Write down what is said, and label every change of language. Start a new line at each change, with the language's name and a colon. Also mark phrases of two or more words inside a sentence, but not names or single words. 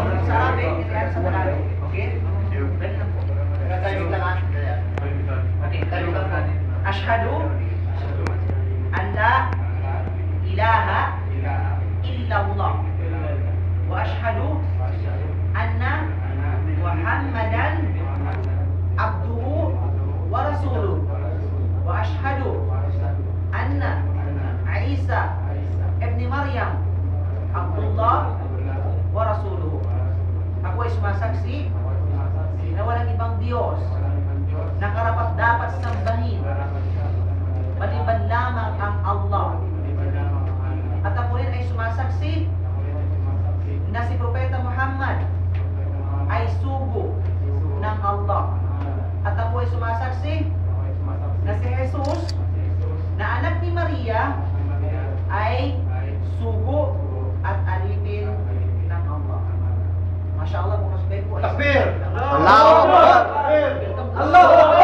Filipino: sa Arabic, Italiano sa Tagalog. Okay? Ganun lang po. Tayo lang ah. Okay, tayo lang po.
Arabic: أشهد أن لا إله إلا الله وأشهد أن محمدا عبده ورسوله وأشهد أن عيسى ابن مريم عبد الله ورسوله.
Filipino: Ako ay sumasaksi na walang ibang Diyos na karapat-dapat sambahin maliban lamang ang Allah. At ako rin ay sumasaksi na si Propeta Muhammad ay sugo ng Allah. At ako ay sumasaksi na si Jesus na anak ni Maria ay sugo at alipin ng Allah.
Arabic: ما شاء الله,
Filipino: mga respeto.
Arabic: Takbir! الله أكبر! Allah!